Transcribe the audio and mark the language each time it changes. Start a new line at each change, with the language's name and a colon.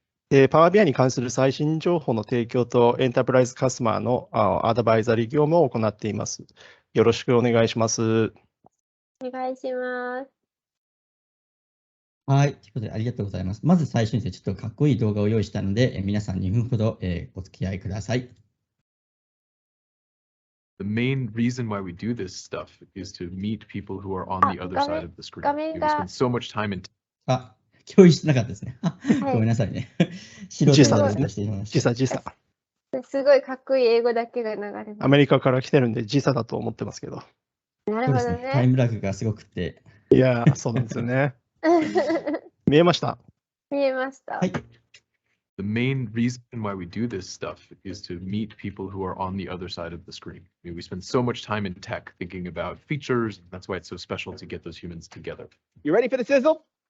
Japanese: Power BI に関する最新情報の提供とエンタープライズカスタマーのアドバイザリー業務を行っています。よろしくお願いします。お願いします。はい、ということでありがとうございます。まず最初にちょっとかっこいい動画を用意したので、皆さん2分ほど、お付き合いください。
English: The main reason why we do this stuff is to meet people who are on the other side of the screen. We spend so much time in
Japanese: 共有してなかったですね。ごめんなさいね。素人の話していました。時差。すごいかっこいい英語だけが流れます。アメリカから来てるんで時差だと思ってますけど。なるほどね。タイムラグがすごくて。いやー、そうなんですよね。見えました。見えました。はい。
English: The main reason why we do this stuff is to meet people who are on the other side of the screen. I mean, we spend so much time in tech thinking about features. That's why it's so special to get those humans together. You ready for the sizzle?